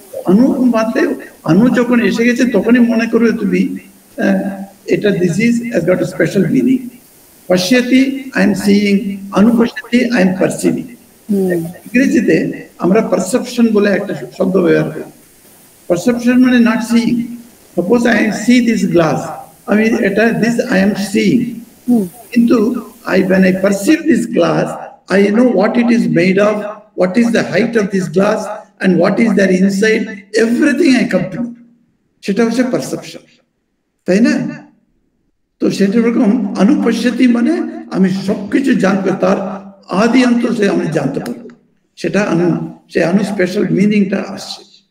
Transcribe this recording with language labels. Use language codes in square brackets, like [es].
[bn] অনু মাত্রে অনু যখন এসে গেছে তখনই মনে করবে তুমি এটা [en] This is has got a special meaning. পশ্যতি I am seeing, অনুপশ্যতি I am perceiving. [bn] ইংরেজিতে আমরা পারসেপশন বলে একটা শব্দ ব্যবহার করি। পারসেপশন মানে not seeing. [en] Suppose I see this glass, আমি এটা this I am seeing, কিন্তু when I perceive this glass, I know what it is made of, what is the height of this glass, and what is there inside, everything I come to know. [bn] সেটা হচ্ছে perception, তাই না? তো সেটা এরকম অনুপশ্যতি মানে আমি সবকিছু জানতে, তার আদি অন্ত সে আমি জানতে পারবো, সেটা অনু, সে অনু স্পেশাল মিনিংটা আসছে।